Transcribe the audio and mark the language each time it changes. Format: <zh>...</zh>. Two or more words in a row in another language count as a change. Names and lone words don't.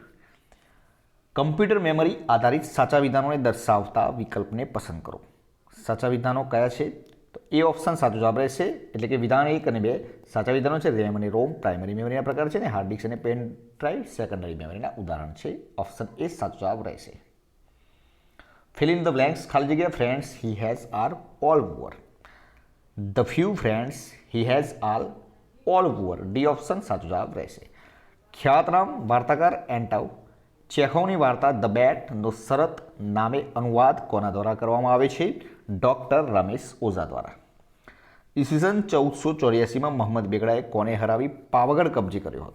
<en>computer memory</en> <gu>આધારિત સાચા વિધાનોને દર્શાવતા વિકલ્પને પસંદ કરો. સાચા વિધાનો કયા છે? તો એ ઓપ્શન સાચો જવાબ રહેશે, એટલે કે વિધાન 1 અને 2 સાચા વિધાનો છે. રેમ અને રોમ</gu> <en>primary memoryના</en> <gu>પ્રકાર છે અને</gu> <en>hard disk</en> <gu>અને</gu> <en>pen drive secondary memoryના</en> <gu>ઉદાહરણ છે. ઓપ્શન એ સાચો જવાબ રહેશે.</gu> <en>Fill in the blanks.</en> <gu>ખાલી જગ્યા</gu> <en>ફ્રેન્ડ્સ he has are all poor. The few friends he has are all poor.</en> <gu>ડી ઓપ્શન સાચો જવાબ રહેશે. ખ્યાતનામ વાર્તાકાર એન્ટાઉ ચેખોવની વાર્તા ધ બેટનો શરત નામે અનુવાદ કોના દ્વારા કરવામાં આવે છે? ડૉક્ટર રમેશ ઓઝા દ્વારા. ઈસવીસન 1484માં મોહમ્મદ બેગડાએ કોને હરાવી પાવાગઢ કબજે કર્યો હતો?</gu>